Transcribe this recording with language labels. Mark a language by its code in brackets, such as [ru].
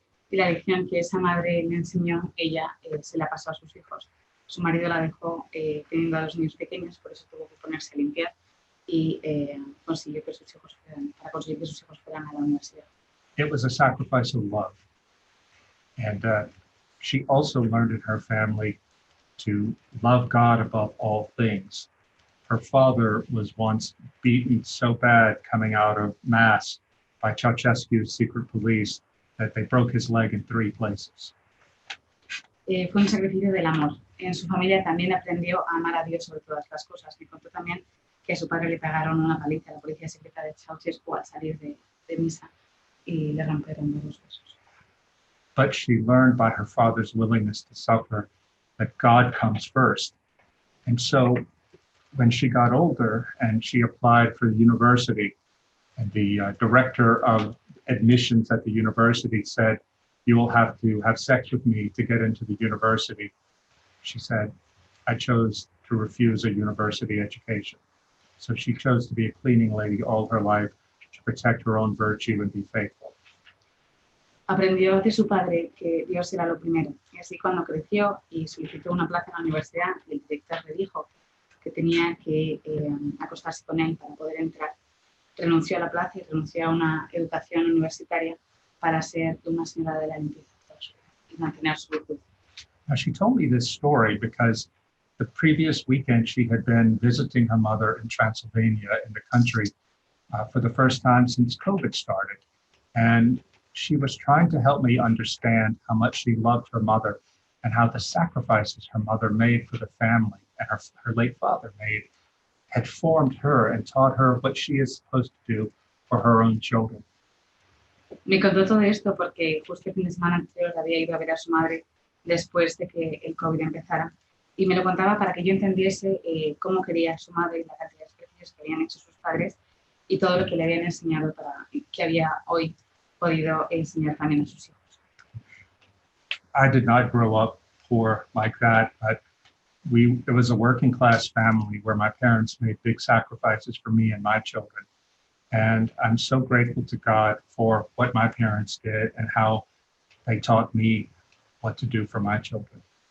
[es] Y la lección que esa madre le enseñó, ella se la pasó a sus hijos. Su marido la dejó teniendo a los niños pequeños, por eso tuvo que ponerse a limpiar. y consiguió que sus hijos fueran a la universidad. [en] It was a sacrifice of love. And she also learned in her family to love God above all things. Her father was once beaten so bad coming out of Mass by Ceausescu's secret police that they broke his leg in 3 places. [es] Fue un sacrificio del amor. En su familia también aprendió a amar a Dios sobre todas las cosas. Me contó también que a su padre le pegaron una paliza a la policía secreta de Ceausescu al salir de misa y le rompieron los huesos. [en] But she learned by her father's willingness to suffer that God comes first. And so when she got older and she applied for the university, and the director of admissions at the university said, "You will have to have sex with me to get into the university," she said, "I chose to refuse a university education." So she chose to be a cleaning lady all her life to protect her own virtue and be faithful. [es] Aprendió de su padre que Dios era lo primero. Y así cuando creció y solicitó una plaza en la universidad, el director le dijo que tenía que acostarse con él para poder entrar. Renunció a la plaza y renunció a una educación universitaria para ser una señora de la limpieza y mantener su virtud. [en] Now, she told me this story because the previous weekend she had been visiting her mother in Transylvania in the country for the first time since COVID started. And she was trying to help me understand how much she loved her mother and how the sacrifices her mother made for the family and her late father made had formed her and taught her what she is supposed to do for her own children. [es] Me contó todo esto porque justo el fin de semana anterior había ido a ver a su madre después de que el COVID empezara. Y me lo contaba para que yo entendiese cómo quería a su madre y la cantidad de sacrificios que habían hecho sus padres y todo lo que le habían enseñado para que había hoy podido enseñar también a sus hijos. [en] I did not grow up poor like that, but it was a working class family where my parents made big sacrifices for me and my children. And I'm so grateful to God for what my parents did and how they taught me what to do for my children.